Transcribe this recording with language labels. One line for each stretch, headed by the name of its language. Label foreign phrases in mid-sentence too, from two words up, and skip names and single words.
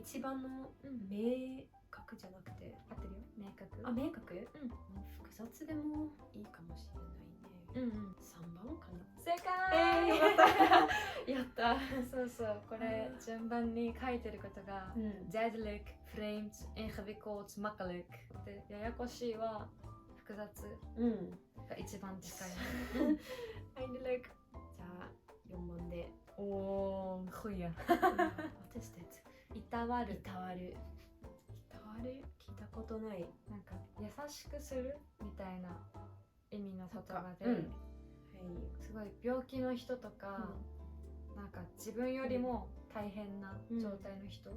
Japanese: 一番の明確白じゃなくて、合ってるよ、明確。あ、明確、うん、複雑でもいいかもしれないね。うんうん、 3番かな。正解、やったそうそう、これ順番に書いてることが、
Dutch: duidelijk, vreemd, ingewikkeld, makkelijk
Japanese: で、ややこしいは複雑が一番近い。 eindelijk。じゃあ4番で。おー、ごいや。
English: What is that？
Japanese: いたわる。いたわる。いたわる、聞いたことない。なんか優しくするみたいな意味の言葉で、はい。すごい病気の人とか、なんか自分よりも大変な状態の人、